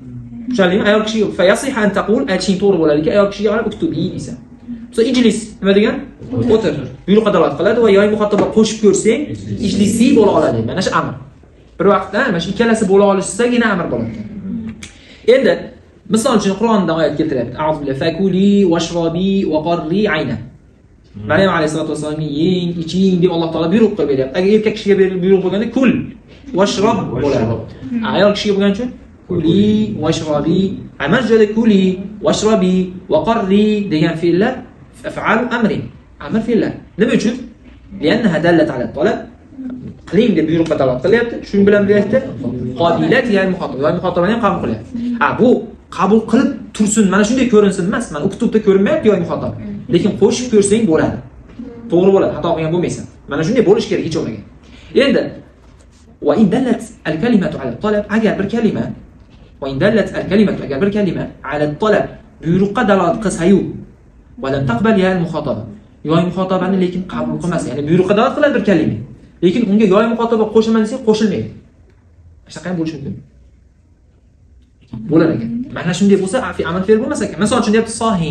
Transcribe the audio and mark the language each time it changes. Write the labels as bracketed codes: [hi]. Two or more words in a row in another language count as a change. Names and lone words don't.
[uz] Ayol kishi [ar] فيصح أن تقول [uz] aytishing to'g'ri bo'ladiki, ayol kishiga qarab uktubi deysan. Mesela ijlis nima degan? O'tir. Buyruqqa dalolat qiladi va yoy muxotoba qo'shib ko'rsang, ijlisi bo'la oladi. Mana shu amr. Bir vaqtda mana shu ikkalasi bo'la olishsagina amr bo'ladi. Endi misol uchun Qur'onda oyat keltiryapti. [ar] أعوذ بالله فكلي واشربي وقري عينا. [uz] Maryam alayhisolatu vasallamga yeng, iching deb Alloh taolo buyruq qilib beryapti. Agar erkak kishiga berilgan buyruq bo'lganda [ar] كل واشرب [uz] bo'ladi. Ayol kishiga bo'lganda chi [ar] كلي واشربي, [uz] amajjada [ar] كلي واشربي وقري [uz] degan fe'llar [ar] أفعال أمرٍ. [uz] Amr fe'llar. Nima uchun? [ar] لأنها دلت على طلب. [uz] Qiling deb buyruqqa dalolat qilyapti. Shuning bilan beryapti. Qobilat ya'ni muxotoba. Ya'ni muxotobani ham qabul qilyapti. Bu qabul qilib tursin, mana shunday ko'rinsin emas. Mana uktubda ko'rinmayapti yo'q muxotoba. Lekin qo'shib ko'rsang bo'ladi. To'g'ri bo'ladi, xato qilgan bo'lmaysan. Mana shunday bo'lish kerak hech bo'lmagan. Endi [ar] وإن دلت الكلمة على طلب, [uz] agar bir kalima [ar] وإن دلت الكلمة [uz] agar bir kalima [ar] على طلب [uz] buyruqqa dalolat qilsa-yu [ar] ولم تقبل ياء المخاطبة. [uz] Yo'q muxotobani lekin qabul qilmasa, ya'ni buyruqqa dalolat qiladi bir kalima. Lekin unga yo'q muxotoba qo'shilmasa desa qo'shilmaydi. Shunaqa ham bo'lishi mumkin. Bo'lar ekan. Mana shunday bo'lsa, fi amal fe'l bo'lmas ekan. Masalan, uchun deyapti sohin.